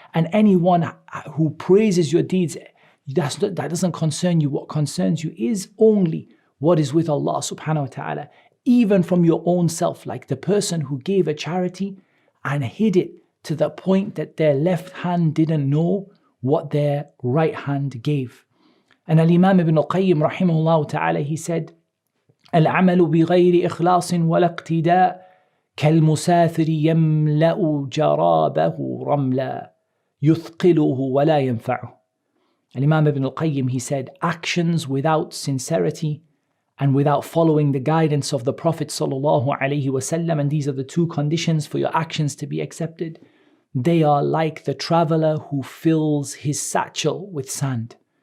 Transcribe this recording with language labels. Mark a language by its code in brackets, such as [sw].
[en] And anyone who praises your deeds, that doesn't concern you. What concerns you is only what is with Allah subhanahu wa ta'ala. Even from your own self, like the person who gave a charity and hid it to the point that their left hand didn't know what their right hand gave. And Al-Imam Ibn Al-Qayyim rahimahullah ta'ala, he said, [ar] العمل بغير إخلاص ولا اقتداء كالمسافر يملأ جرابه رملا يثقله ولا ينفعه. [en] Al-Imam Ibn Al-Qayyim, he said, actions without sincerity and without following the guidance of the Prophet sallallahu alaihi wasallam, and these are the 2 conditions for your actions to be accepted, they are like the traveler who fills his satchel with sand.